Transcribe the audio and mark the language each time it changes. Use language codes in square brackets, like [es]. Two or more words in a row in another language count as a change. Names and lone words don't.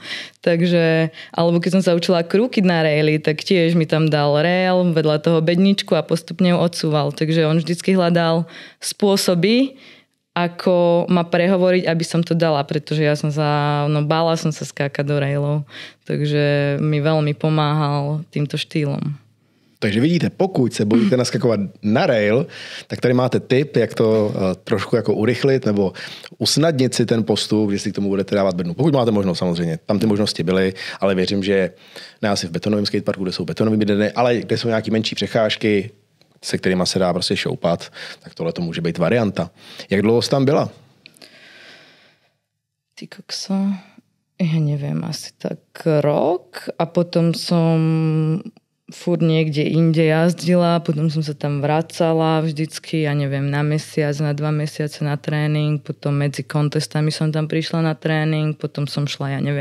[sk] Takže, alebo keď som sa učila krúkiť na raili, tak tiež mi tam dal rail, vedľa toho bedničku a postupne ju odsúval. Takže on vždycky hľadal spôsoby, ako ma prehovoriť, aby som to dala, pretože ja som bála som sa skákať do railov, takže mi veľmi pomáhal týmto štýlom. [cs] Takže vidíte, pokud se bojíte naskakovat na rail, tak tady máte tip, jak to trošku jako urychlit nebo usnadnit si ten postup, jestli k tomu budete dávat bednu. Pokud máte možnost samozřejmě, tam ty možnosti byly, ale věřím, že ne asi v betonovém skateparku, kde jsou betonové bedny, ale kde jsou nějaké menší přecházky, se kterýma se dá prostě šoupat, tak tohle to může být varianta. Jak dlouho jsi tam byla? [sk] Ty kokso, ja neviem, asi tak rok a potom som furt niekde inde jazdila, potom som sa tam vracala vždycky, ja neviem, na mesiac, na 2 mesiace na tréning, potom medzi kontestami som tam prišla na tréning, potom som šla,